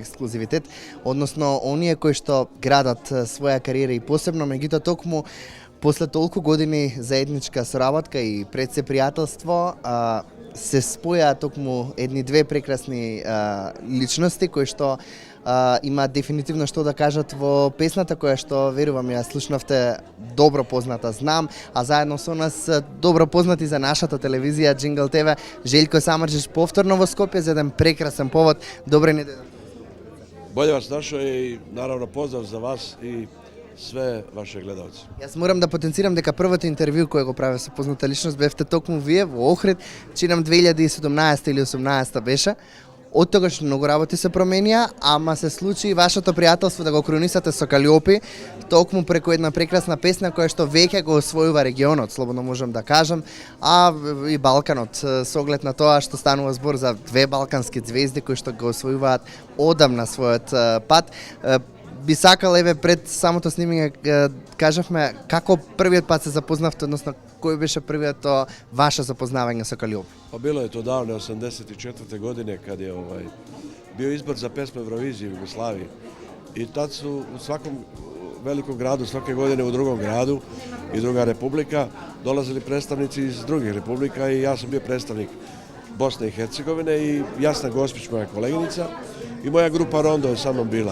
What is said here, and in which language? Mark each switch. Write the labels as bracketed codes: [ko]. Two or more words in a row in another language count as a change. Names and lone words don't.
[mk] ексклузивитет, односно оние кои што градат своја кариера и посебно меѓутоа токму после толку години заедничка соработка и пред се пријателство се споја токму едни две прекрасни личности кои што има дефинитивно што да кажат во песната која што верувам ја слушнавте добро позната знам, а заедно со нас добро познати за нашата телевизија Jingle TV Желјко Самарџич повторно во Скопје за еден прекрасен повод. Добре ни дојдовте. [sr] Bolje vas našao i naravno pozdrav za vas i sve vaše gledalce. [mk] Јас морам да потенцирам дека првото интервју кое го правев со позната личност бевте токму вие во Охрид, чинам 2017 или 18 беше. Од тогаш многу работи се променија, ама се случи и вашето пријателство да го кронисате со Калиопи, токму преку една прекрасна песна која што веќе го освојува регионот, слободно можам да кажам, а и Балканот, со оглед на тоа што станува збор за две балкански звезди кои што го освојуваат одамна својот пат. Би сакал, еве, пред самото снимање кажавме како првиот пат се запознавте, односно кој беше првиот ваше запознавање со Калиопи? [sr] Pa bilo je to davne 84. godine kad je bio izbor za pesmu Eurovizije u Jugoslaviji i tad su u svakom velikom gradu, svake godine u drugom gradu i druga republika dolazili predstavnici iz drugih republika i ja sam bio predstavnik Bosne i Hercegovine i Jasna Gospić, moja koleginica, i moja grupa Rondo je sa mnom bila.